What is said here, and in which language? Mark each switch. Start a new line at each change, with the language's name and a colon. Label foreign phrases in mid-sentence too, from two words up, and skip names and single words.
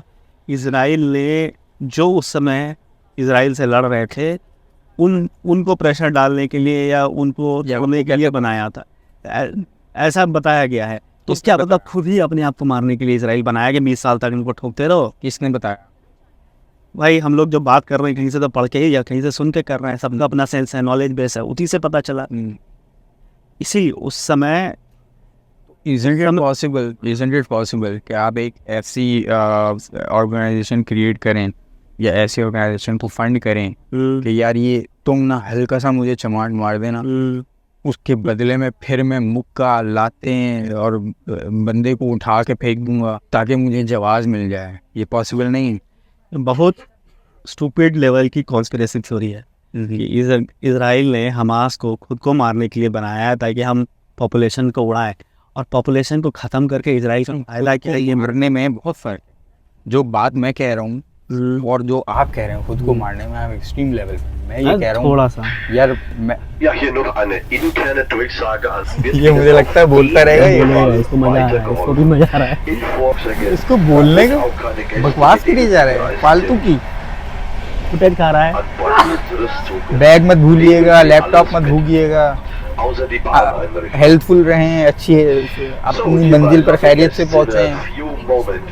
Hindi: इसराइल ने जो उस समय इसराइल से लड़ रहे थे उनको प्रेशर डालने के लिए या उनको छोड़ने के लिए बनाया था, ऐसा बताया गया है। तो क्या मतलब खुद ही अपने आप को मारने के लिए इसराइल बनाया कि 20 साल तक इनको ठोकते रहो? किसने बताया? भाई हम लोग जो बात कर रहे हैं कहीं से तो पढ़ के ही या कहीं से सुन के कर रहे हैं, सबका अपना सेंस है,
English: knowledge base
Hindi: है, उसी से पता चला। इसी उस समय
English: Isn't it possible
Hindi: कि आप एक ऐसी ऑर्गेनाइजेशन क्रिएट करें या ऐसी ऑर्गेनाइजेशन को फंड करें कि यार ये तुम ना हल्का सा मुझे चमाट मार देना, उसके बदले में फिर मैं मुक्का लाते हैं और बंदे को उठा के फेंक दूंगा ताकि मुझे जवाब मिल जाए? ये पॉसिबल नहीं है। बहुत
English: stupid level
Hindi: की
English: conspiracy theory
Hindi: है कि इसराइल ने हमास को खुद को मारने के लिए बनाया है ताकि हम पॉपुलेशन को उड़ाएं, और पॉपुलेशन को ख़त्म करके इसराइल को फायदा क्या? ये मरने में बहुत फ़र्क है। जो बात मैं कह रहा हूँ और जो आप कह रहे हैं खुद को मारने में, आप
English: extreme level
Hindi: पे। मैं ये कह रहा हूँ थोड़ा सा यार, मैं
German: Ja, hier noch eine interne Durchsage ans
Hindi: ये मुझे लगता है बोलता रहेगा ये। इसको मजा आ रहा है, इसको भी मजा आ रहा है। इसको बोलने का बकवास के लिए जा रहे हैं फालतू की। फुटेज खा रहा है। बैग मत भूलिएगा, लैपटॉप मत भूलिएगा, हेल्पफुल रहें, अच्छी अपनी मंजिल पर खैरियत से पहुँचें।